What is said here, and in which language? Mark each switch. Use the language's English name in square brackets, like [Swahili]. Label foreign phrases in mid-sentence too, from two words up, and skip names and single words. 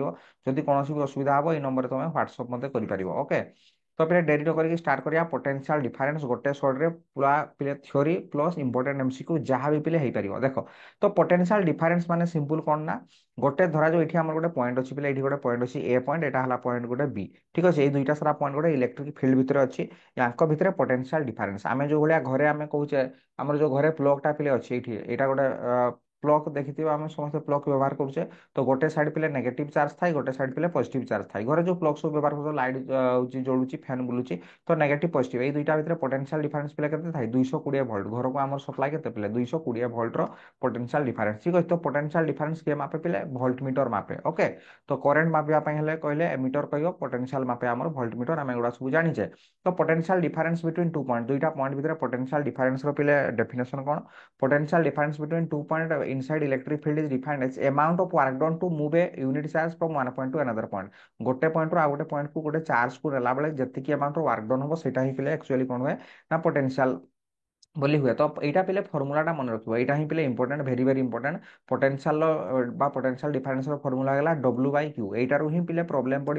[Odia] ଯଦି କୌଣସି ବି ଅସୁବିଧା ହବ ଏଇ ନମ୍ବରରେ ତମେ ହ୍ୱାଟ୍ସଆପ ମତେ କରିପାରିବ ଓକେ। ତ ପିଲା ଡେରି ନ କରିକି ଷ୍ଟାର୍ଟ କରିବା [English] potential difference [Odia] ଗୋଟେ ସର୍ଟରେ ପୁରା ପିଲା [English] theory plus important MCQ [Odia] ଯାହା ବି ପିଲା ହେଇପାରିବ ଦେଖ। ତ [English] potential difference [Odia] ମାନେ ସିମ୍ପଲ କଣ ନା ଗୋଟେ ଧରାଯାଉ ଏଠି ଆମର ଗୋଟେ ପଏଣ୍ଟ ଅଛି ପିଲା ଏଠି ଗୋଟେ ପଏଣ୍ଟ ଅଛି ଏ ପଏଣ୍ଟ ଏଟା ହେଲା ପଏଣ୍ଟ ଗୋଟେ ବି ঠিক ଅଛି। ଏଇ ଦୁଇଟା ସାରା ପଏଣ୍ଟ ଗୋଟେ [English] electric field [Odia] ଭିତରେ ଅଛି ୟାଙ୍କ ଭିତରେ [English] potential difference [Odia] ଆମେ ଯୋଉ ଭଳିଆ ଘରେ ଆମେ କହୁଛେ ଆମର ଯୋଉ ଘରେ ପ୍ଲଗ ଟା ପିଲେ ଅଛି ଏଇଠି ଏଇଟା ଗୋଟେ ପ୍ଲଗ ଦେଖିଥିବ ଆମେ ସମସ୍ତେ ପ୍ଲଗ ବ୍ୟବହାର କରୁଛେ। ତ ଗୋଟେ ସାଇଡ ପିଲେ [English] negative charge [Odia] ଥାଏ ଗୋଟେ ସାଇଡ ପିଲେ [English] positive charge [Odia] ଥାଏ। ଘରେ ଯୋଉ ପ୍ଲଗ ସବୁ ବ୍ୟବହାର କରୁଛ ଲାଇଟ ହଉଛି ଜଳୁଛି ଫ୍ୟାନ ବୁଲୁଛି ତ [English] negative positive [Odia] ଏଇ ଦୁଇଟା ଭିତରେ [English] potential difference [Odia] ପିଲା କେତେ ଥାଏ 220 ଭୋଲ୍ଟ। ଘରକୁ ଆମର ସପ୍ଲାଏ କେତେ ପିଲେ 220 ଭୋଲ୍ଟର [English] potential difference [Odia] ଠିକ ଅଛି। ତ [English] potential difference [Odia] କିଏ ମାପେ ପିଲେ [English] volt meter [Odia] ମାପେ ଓକେ। ତ କରେଣ୍ଟ ମାପିବା ପାଇଁ ହେଲେ କହିଲେ ଏମିଟର କହିବ ପୋଟେନ୍ସିଆଲ ମାପେ ଆମର [English] volt meter [Odia] ଆମେ ଏଗୁଡ଼ା ସବୁ ଜାଣିଛେ। ତ [English] potential difference between two point [Odia] ଦୁଇଟା ପଏଣ୍ଟ ଭିତରେ [English] potential difference [Odia] ର ପିଲେ ଡେଫିନେସନ କଣ [English] potential difference between 2 point inside electric field is defined as amount of work done to move a unit charge from one point to another point। [Odia] ଗୋଟେ ପଏଣ୍ଟ ରୁ ଆଉ ଗୋଟେ ପଏଣ୍ଟ କୁ ଗୋଟେ ଚାର୍ଜ କୁ ନେଲା ବେଳେ ଯେତିକି [English] amount work done [Odia] ହବ ସେଇଟା ହିଁ ପିଲେ ଆକ୍ଚୁଆଲି କଣ ହୁଏ ନା ପୋଟେନ୍ସିଆଲ ବୋଲି ହୁଏ। ତ ଏଇଟା ପିଲେ ଫର୍ମୁଲାଟା ମନେ ରଖିବ ଏଇଟା ହିଁ ପିଲେ ଇମ୍ପୋର୍ଟାଣ୍ଟ [English] very very important. [Odia] ପୋଟେନ୍ସିଆଲ ବା [English] potential difference [Odia] ର ଫର୍ମୁଲା ହେଲା [English] W by Q [Odia] ଏଇଟାରୁ ହିଁ ପିଲେ ପ୍ରୋବ୍ଲେମ ପଡିବ।